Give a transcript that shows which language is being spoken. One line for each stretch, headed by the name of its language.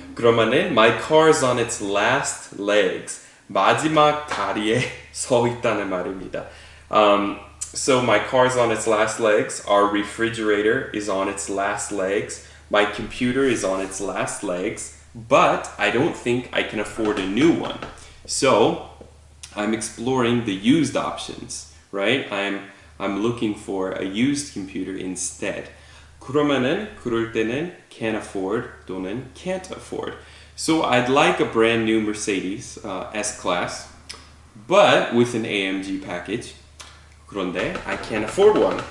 Korean: 그러면은
English: my car's on its last legs.
Korean: 마지막 다리에 서 있다는 말입니다.
English: So my car's on its last legs. Our refrigerator is on its last legs. My computer is on its last legs. But I don't think I can afford a new one. So I'm exploring the used options, right? I'm looking for a used computer instead.
Korean: 그러면은 그럴 때는 can afford 또는 can't afford.
English: So I'd like a brand new Mercedes S-Class, but with an AMG package.
Korean: 그런데
English: I can't afford one.